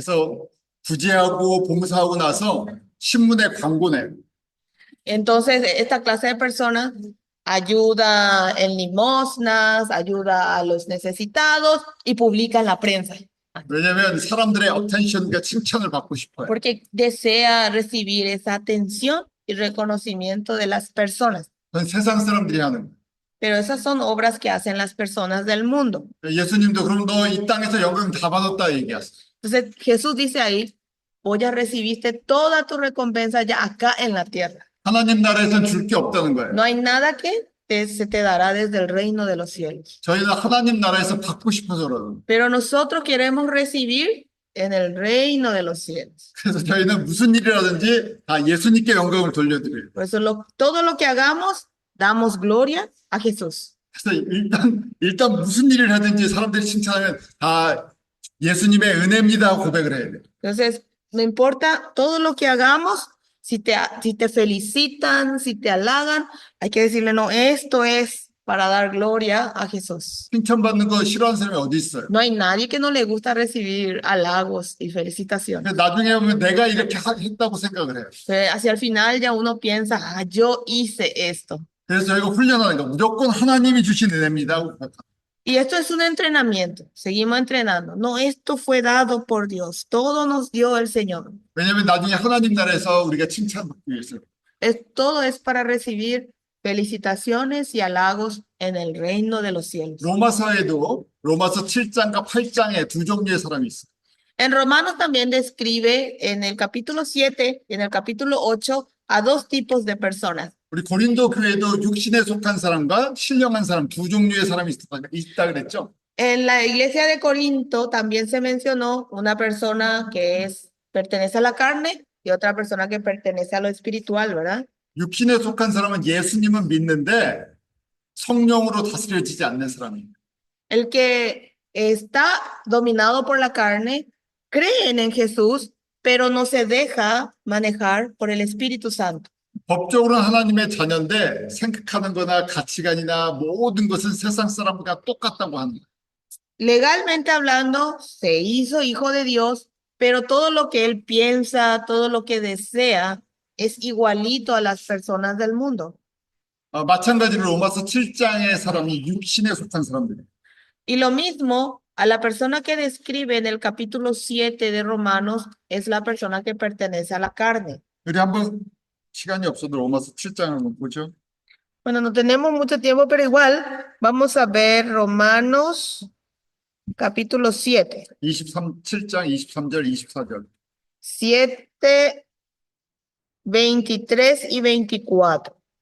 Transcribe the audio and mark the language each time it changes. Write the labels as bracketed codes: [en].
[ko] 그래서 구제하고 봉사하고 나서 신문에 광고 내요. [es] Entonces, esta clase de personas ayuda en limosnas, ayuda a los necesitados y publica en la prensa, [ko] 왜냐하면 사람들의 어텐션과 칭찬을 받고 싶어요. [es] porque desea recibir esa atención y reconocimiento de las personas. [ko] 그건 세상 사람들이 하는 거예요. [es] Pero esas son obras que hacen las personas del mundo. [ko] 예수님도 그럼 너 이 땅에서 영광 다 받았다 얘기하세요. [es] Entonces, Jesús dice ahí: vos ya recibiste toda tu recompensa ya acá en la tierra. [ko] 하나님 나라에서는 줄 게 없다는 거예요. [es] No hay nada que se te dará desde el reino de los cielos. [ko] 저희는 하나님 나라에서 받고 싶어서 그러는 거예요. [es] Pero nosotros queremos recibir en el reino de los cielos. [ko] 그래서 저희는 무슨 일이라든지 다 예수님께 영광을 돌려드려요. [es] Por eso todo lo que hagamos, damos gloria a Jesús. [ko] 그래서 일단 무슨 일을 하든지 사람들이 칭찬하면 다 예수님의 은혜입니다 하고 고백을 해야 돼요. [es] Entonces, no importa todo lo que hagamos, si te felicitan, si te halagan, hay que decirle: no, esto es para dar gloria a Jesús. [ko] 칭찬받는 거 싫어하는 사람이 어디 있어요? [es] No hay nadie que no le gusta recibir halagos y felicitaciones. [ko] 근데 나중에 보면 내가 이렇게 했다고 생각을 해요. [es] Hacia el final ya uno piensa: yo hice esto. [ko] 그래서 저희가 훈련하는 거 무조건 하나님이 주신 은혜입니다 하고 고백합니다. [es] Y esto es un entrenamiento. Seguimos entrenando. No, esto fue dado por Dios. Todo nos dio el Señor. [ko] 왜냐하면 나중에 하나님 나라에서 우리가 칭찬받기 위해서. [es] Todo es para recibir felicitaciones y halagos en el reino de los cielos. [ko] 로마서에도 로마서 7장과 8장에 두 종류의 사람이 있어요. [es] En Romanos también describe en el capítulo 7 y en el capítulo 8 a dos tipos de personas. [ko] 우리 고린도 교회도 육신에 속한 사람과 신령한 사람 두 종류의 사람이 있다 그랬죠. [es] En la iglesia de Corinto también se mencionó una persona que pertenece a la carne y otra persona que pertenece a lo espiritual, ¿verdad? [ko] 육신에 속한 사람은 예수님은 믿는데 성령으로 다스려지지 않는 사람이에요. [es] El que está dominado por la carne, creen en Jesús, pero no se deja manejar por el Espíritu Santo. [ko] 법적으로는 하나님의 자녀인데 생각하는 거나 가치관이나 모든 것은 세상 사람과 똑같다고 하는 거예요. [es] Legalmente hablando, se hizo hijo de Dios, pero todo lo que él piensa, todo lo que desea, es igualito a las personas del mundo. [ko] 마찬가지로 로마서 7장의 사람이 육신에 속한 사람들이에요. [es] Y lo mismo, a la persona que describe en el capítulo 7 de Romanos, es la persona que pertenece a la carne. [ko] 우리 한번 시간이 없어도 로마서 7장을 한번 보죠. [es] Bueno, no tenemos mucho tiempo, pero igual vamos a ver Romanos capítulo 7. [ko] 7장 23절 24절. [es] 7, 23 y 24.